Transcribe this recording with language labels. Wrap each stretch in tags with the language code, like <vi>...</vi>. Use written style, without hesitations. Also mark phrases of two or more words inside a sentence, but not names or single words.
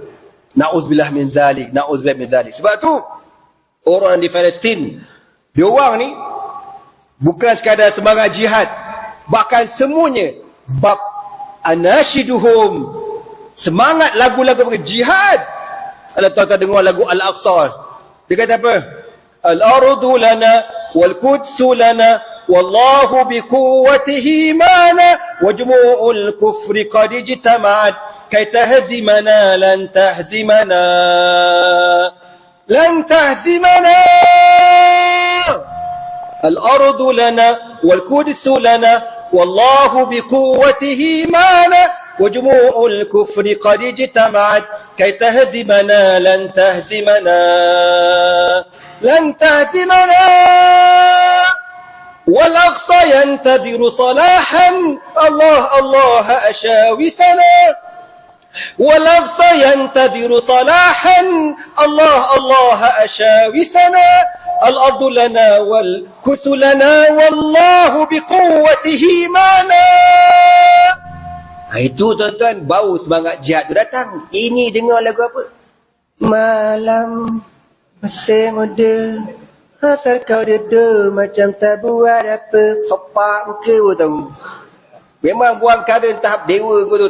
<ar>نعوذ بالله من ذلك, نعوذ بالله من ذلك.</ar> <ms>Sebab tu orang di Palestin, dia orang ni bukan sekadar semangat jihad, bahkan semuanya bab anashiduhum, semangat lagu-lagu jihad. Kalau tuan-tuan dengar lagu Al-Aqsa, dia kata apa?</ms> <ar>الأرض لنا والقدس لنا والله بقوته معنا وجموع الكفر قد اجتمعت كي تهزمنا لن تهزمنا لن تهزمنا. الأرض لنا والقدس لنا والله بقوته معنا وجموع الكفر قد اجتمعت كي تهزمنا لن تهزمنا لن تهزمنا والأقصى ينتظر صلاحا الله الله أشاوسنا والأقصى ينتظر صلاحا الله الله أشاوسنا الأرض لنا والكث لنا والله بقوته معنا.</ar> <ms>Itu tuan-tuan, bau semangat jihad tu datang. Ini dengar lagu apa? Malam masih muda, asal kau duduk macam tak buat apa. Sepak muka pun tahu. Memang buang karen tahap dewa pun tu.</ms>